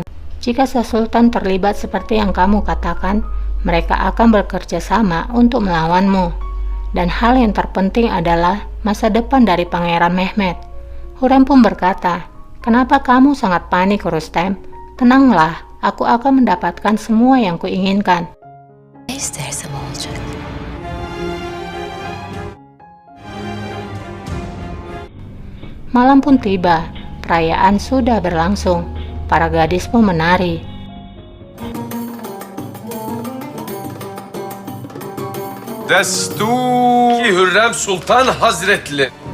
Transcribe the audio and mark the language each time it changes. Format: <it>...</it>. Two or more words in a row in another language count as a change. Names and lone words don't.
<id>Jika Sasultan terlibat seperti yang kamu katakan, mereka akan bekerja sama untuk melawanmu. Dan hal yang terpenting adalah masa depan dari Pangeran Mehmet." Hurrem pun berkata, "Kenapa kamu sangat panik, Rustem? Tenanglah, aku akan mendapatkan semua yang kuinginkan."</id> <tr>Ne istersem olacak.</tr> <id>Malam pun tiba, perayaan sudah berlangsung. Para gadis pun menari.</id> <tr>Destur Hürrem Sultan Hazretleri.</tr>